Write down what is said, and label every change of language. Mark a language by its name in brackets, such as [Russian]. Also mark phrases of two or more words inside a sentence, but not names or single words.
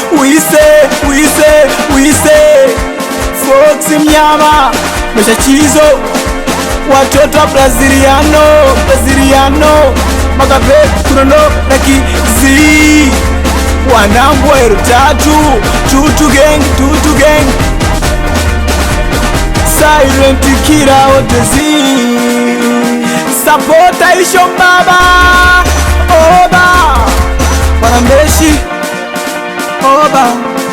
[Swahili] Wise Fox Mnyama, Mesha Chizo, watoto wa Braziliano, Magabe Kunono na Kizi. Wanangu wa R3, Tutu gang, Silent Kira Otezi, Sapota Isho Baba, Oba, Wanambeshi, Oba.